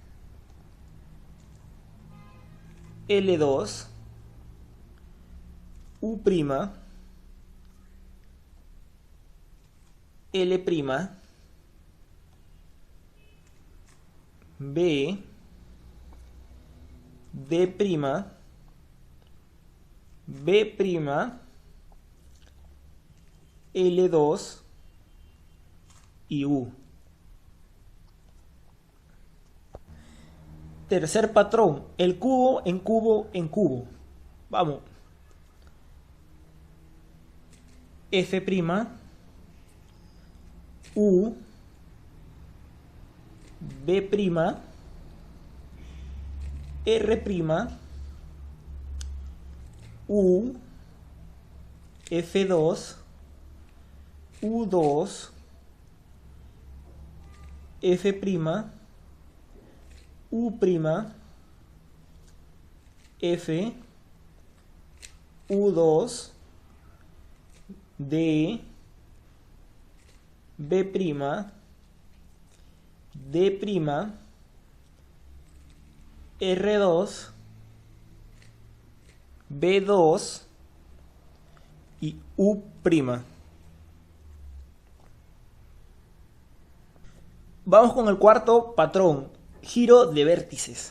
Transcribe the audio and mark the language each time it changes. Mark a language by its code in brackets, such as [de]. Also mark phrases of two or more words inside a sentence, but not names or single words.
[es] L2, U', L', B, D', B', L2 y U. Tercer patrón, el cubo en cubo en cubo. Vamos. F', U, B', R', U, F2, U2, F', U', F, U2, D, B', D', R2, B2 y U'. Vamos con el cuarto patrón, giro de vértices.